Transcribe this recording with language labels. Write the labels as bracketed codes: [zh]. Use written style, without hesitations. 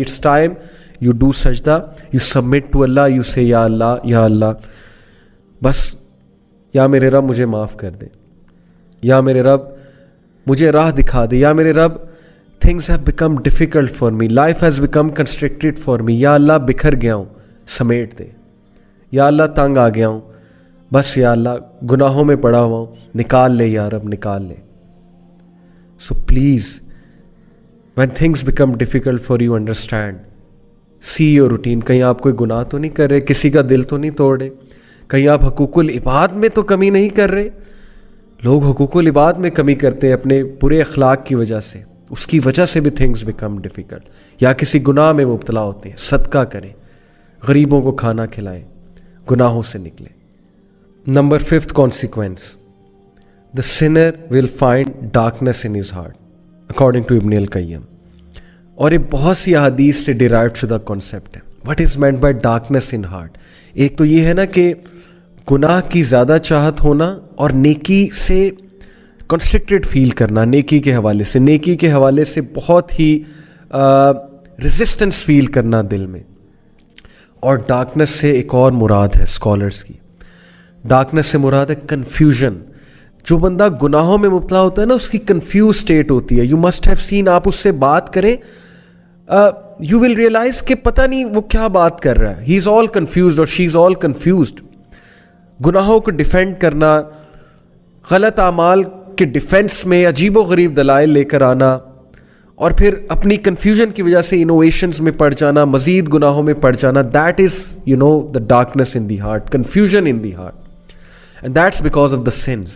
[en] it's time you do سجدہ، you submit to اللہ، you say [ur] یا اللہ، یا اللہ بس، یا میرے رب مجھے معاف کر دے، یا میرے رب مجھے راہ دکھا دے، یا میرے رب [en] things have become difficult for me, [ur] life has become constructed for me, یا اللہ بکھر گیا ہوں سمیٹ دے، یا اللہ تنگ آ گیا ہوں، بس یا اللہ گناہوں میں پڑا ہوا ہوں، نکال لے یا رب نکال لے. [en] So please when things become difficult for you understand, see your routine. [ur] کہیں آپ کوئی گناہ تو نہیں کر رہے، کسی کا دل تو نہیں توڑ رہے، کہیں آپ حقوق العباد میں تو کمی نہیں کر رہے. لوگ حقوق العباد میں کمی کرتے ہیں اپنے برے اخلاق کی وجہ سے، اس کی وجہ سے بھی [en] things become difficult. [ur] یا کسی گناہ میں مبتلا ہوتے ہیں، صدقہ کریں، غریبوں کو کھانا کھلائیں، گناہوں سے نکلیں. [en] Number 5th consequence, the sinner will find darkness in his heart according to Ibn al Qayyim. [ur] اور یہ بہت سی احادیث سے ڈیرائیوڈ شدہ کانسیپٹ ہے. [en] What is meant by darkness in heart? [ur] ایک تو یہ ہے نا کہ گناہ کی زیادہ چاہت ہونا اور نیکی سے کنسٹرکٹڈ فیل کرنا، نیکی کے حوالے سے، نیکی کے حوالے سے بہت ہی ریزسٹنس فیل کرنا دل میں. اور ڈارکنیس سے ایک اور مراد ہے اسکالرس کی، ڈارکنیس سے مراد ہے کنفیوژن. جو بندہ گناہوں میں مبتلا ہوتا ہے نا، اس کی کنفیوز اسٹیٹ ہوتی ہے. [en] you must have seen, [ur] آپ اس سے بات کریں [en] you will realise [ur] کہ پتہ نہیں وہ کیا بات کر رہا ہے. [en] he is all confused [ur] اور [en] She is all confused. [ur] گناہوں کو ڈیفینڈ کرنا، غلط اعمال کے ڈیفینس میں عجیب و غریب دلائل لے کر آنا، اور پھر اپنی کنفیوژن کی وجہ سے انوویشنز میں پڑ جانا، مزید گناہوں میں پڑ جانا. [en] That is the darkness in the heart, confusion in the heart. And that's because of the sins.